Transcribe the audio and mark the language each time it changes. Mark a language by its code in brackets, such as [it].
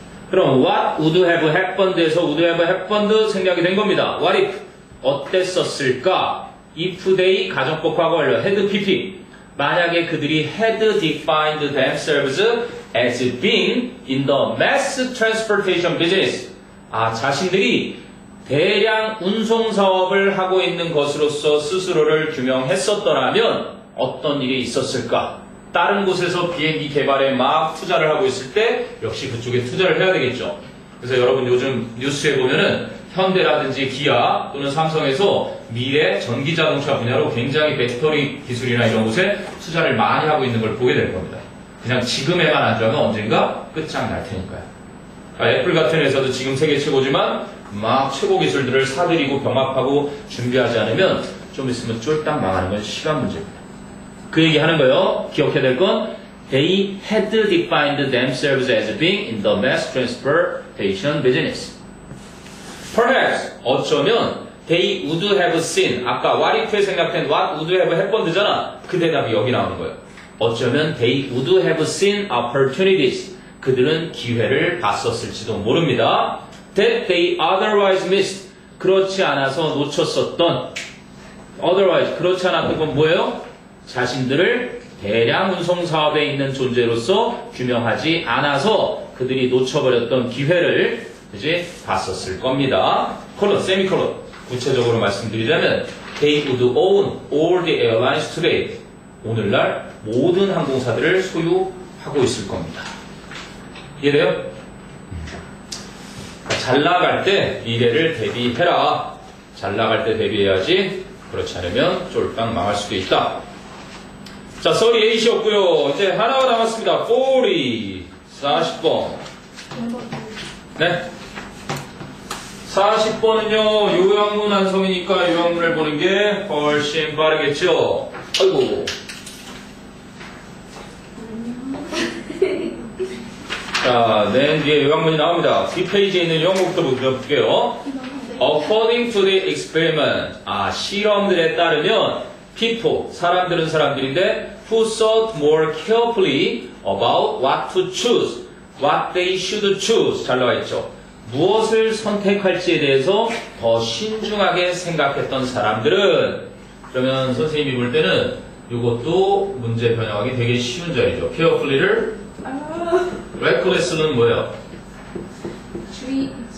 [ko] 그럼 [en] what would have happened [ko] 에서 [en] would have happened [ko] 생략이 된 겁니다. [en] what if [ko] 어땠었을까? [en] if they [ko] 가정법 과거 완료 [en] had pp. [ko] 만약에 그들이 [en] had defined themselves as being in the mass transportation business. [ko] 자신들이 대량 운송 사업을 하고 있는 것으로서 스스로를 규명했었더라면 어떤 일이 있었을까? 다른 곳에서 비행기 개발에 막 투자를 하고 있을 때 역시 그쪽에 투자를 해야 되겠죠. 그래서 여러분 요즘 뉴스에 보면은 현대라든지 기아 또는 삼성에서 미래 전기자동차 분야로 굉장히 배터리 기술이나 이런 곳에 투자를 많이 하고 있는 걸 보게 될 겁니다. 그냥 지금에만 안주하면 언젠가 끝장날 테니까요. 애플 같은 회사도 지금 세계 최고지만 막 최고 기술들을 사들이고 병합하고 준비하지 않으면 좀 있으면 쫄딱 망하는 건 시간 문제입니다. 그 얘기 하는 거예요. 기억해야 될 건 [en] They had defined themselves as being in the mass transportation business. Perhaps [ko] 어쩌면 [en] They would have seen 아까 what if에 생략된 what would have [ko] 해본드잖아. 그 대답이 여기 나오는 거예요. 어쩌면 [en] They would have seen opportunities. [ko] 그들은 기회를 봤었을지도 모릅니다. [en] That they otherwise missed. [ko] 그렇지 않아서 놓쳤었던 otherwise 그렇지 않았던 건 뭐예요? 자신들을 대량 운송 사업에 있는 존재로서 규명하지 않아서 그들이 놓쳐버렸던 기회를 이제 봤었을 겁니다. 콜론, 세미콜론. 구체적으로 말씀드리자면 [en] They would own all the airlines today. [ko] 오늘날 모든 항공사들을 소유하고 있을 겁니다. 이해돼요? 잘 나갈 때 미래를 대비해라. 잘 나갈 때 대비해야지. 그렇지 않으면 쫄딱 망할 수도 있다. 자, 38이었고요. 이제 하나가 남았습니다. 40번. 네. 40번은요, 요양문 완성이니까 요양문을 보는 게 훨씬 빠르겠죠? 아이고. 자, 맨 뒤에 요양문이 나옵니다. 뒷페이지에 있는 요양문부터 볼게요. [en] According to the experiment. [ko] 실험들에 따르면 [en] people, [ko] 사람들은 사람들인데 [en] who thought more carefully about what to choose, what they should choose. [ko] 잘 나와 있죠. 무엇을 선택할지에 대해서 더 신중하게 생각했던 사람들은 그러면 선생님이 볼 때는 이것도 문제 변형하기 되게 쉬운 자리죠. carefully를 reckless는 뭐예요? 주의.